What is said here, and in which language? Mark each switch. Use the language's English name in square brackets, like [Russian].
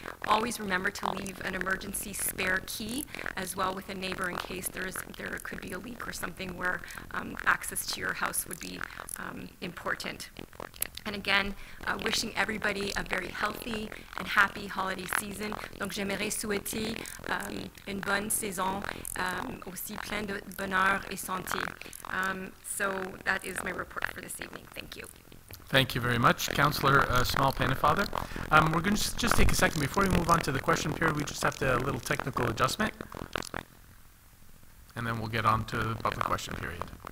[English] Always remember to leave an emergency spare key as well with a neighbor in case there could be a leak or something where access to your house would be important. And again, wishing everybody a very healthy and happy holiday season. [French] Donc j'aimerais souhaiter une bonne saison, aussi plein de bonheur et santé. [English] So that is my report for this evening. Thank you. Thank you very much, Councillor Small-Pennefather. We're going to just take a second before we move on to the question period. We just have to a little technical adjustment, and then we'll get on to the public question period.